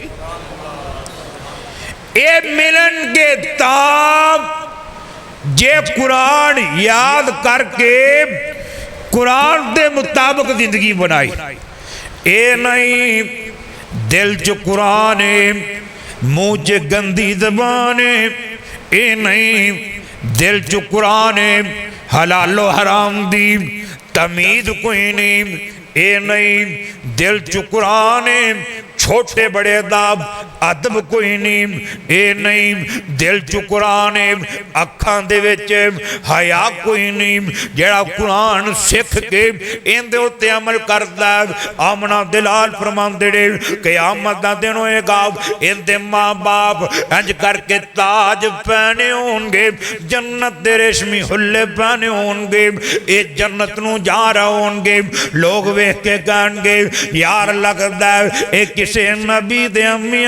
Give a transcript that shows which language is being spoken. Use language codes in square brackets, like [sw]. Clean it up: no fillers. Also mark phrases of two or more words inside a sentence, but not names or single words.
[pa] اے ملن کے تاب جے قرآن یاد کر کے قرآن دے مطابق زندگی بنائی اے نہیں دل چ قرآن منہ چ گندی زبان اے نہیں دل چ قرآن حلال و حرام دی تمیز کوئی نہیں اے نہیں دل چ قرآن چھوٹے بڑے داب ادب کوئی نہیں اے نہیں دل چ قرآن اکھاں دے وچ حیا کوئی نہیں جڑا قرآن سکھ کے ان دے اوتے عمل کردا آمنہ دلال فرماندے نے قیامت دا دن ہوئے گا ان دے ماں باپ انج کر کے تاج پہنے ہون گے جنت دے ریشمی حلے پہنے ہون گے اے جنت نو جا رہا ہون گے لوگ ویکھ کے کہن گے یار لگدا اے کسے نبی دے امی